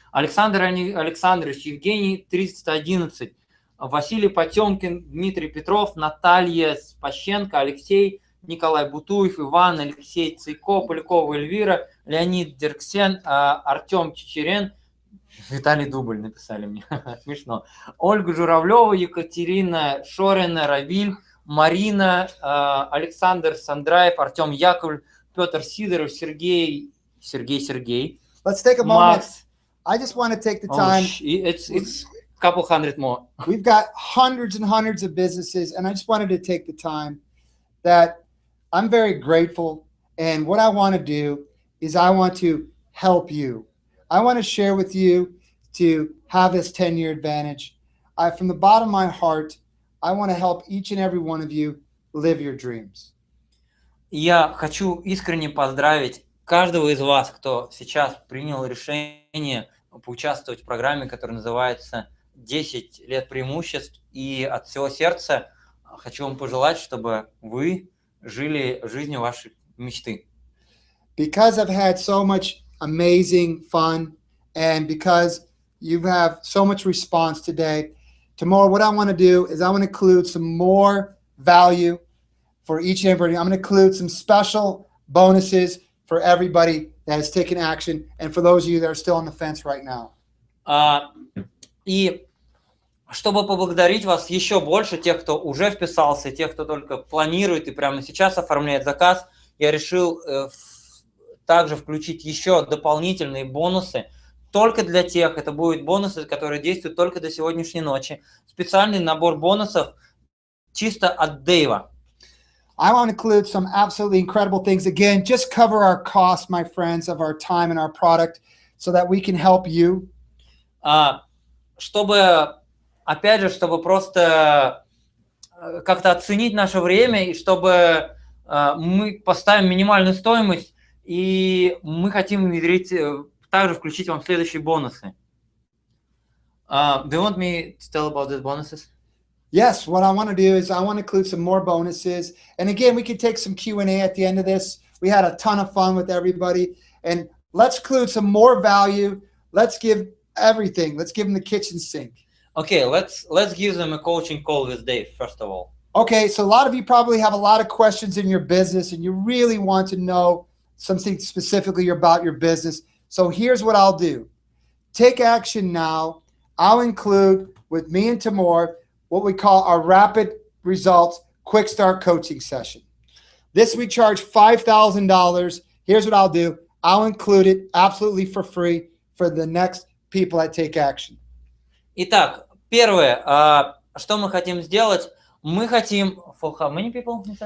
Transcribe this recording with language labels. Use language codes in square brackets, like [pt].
[ru] Александр Александрович, Евгений 311, Василий Потемкин, Дмитрий Петров, Наталья Спащенко, Алексей, Николай Бутуев, Иван, Алексей Цейко, Полякова Эльвира, Леонид Дерксен, Артем Чечерен, Виталий Дубль написали мне, смешно. Ольга Журавлева, Екатерина Шорина, Равиль, Марина, Александр Сандраев, Артем Яковлев, Петр Сидоров, Сергей. [en] Let's take a moment. I just want to take the time. It's a couple hundred more. We've got hundreds and hundreds of businesses, and I just wanted to take the time that I'm very grateful. And what I want to do is I want to help you. I want to share with you to have this 10-year advantage. From the bottom of my heart, I want to help each and every one of you live your dreams. [ru] Я хочу искренне поздравить каждого из вас, кто сейчас принял решение поучаствовать в программе, которая называется «10 лет преимуществ». И от всего сердца хочу вам пожелать, чтобы вы жили жизнью вашей мечты. [en] Because I've had so much amazing fun and because you have so much response today, tomorrow what I want to do is I want to include some more value for each and everybody. I'm going to include some special bonuses for everybody that has taken action and for those of you that are still on the fence right now. [ru] И чтобы поблагодарить вас еще больше, тех, кто уже вписался, тех, кто только планирует и прямо сейчас оформляет заказ, я решил также включить еще дополнительные бонусы. Только для тех, это будут бонусы, которые действуют только до сегодняшней ночи. Специальный набор бонусов чисто от Дэйва. [en] I want to include some absolutely incredible things. Again, just cover our costs, my friends, of our time and our product so that we can help you. [ru] Чтобы, опять же, чтобы просто как-то оценить наше время и чтобы мы поставим минимальную стоимость, и мы хотим внедрить, также включить вам следующие бонусы. [en] Do you want me to tell about these bonuses? Yes, what I want to do is I want to include some more bonuses. And again, we can take some Q&A at the end of this. We had a ton of fun with everybody. And let's include some more value. Let's give everything. Let's give them the kitchen sink. Okay, let's give them a coaching call with Dave, first of all. Okay, so a lot of you probably have a lot of questions in your business and you really want to know something specifically about your business. So here's what I'll do. Take action now. I'll include with me and Timur what we call our rapid results quick start coaching session. This we charge $5,000. Here's what I'll do. I'll include it absolutely for free for the next people that take action. [ru] Итак, первое, что мы хотим сделать, мы хотим [en] for how many people?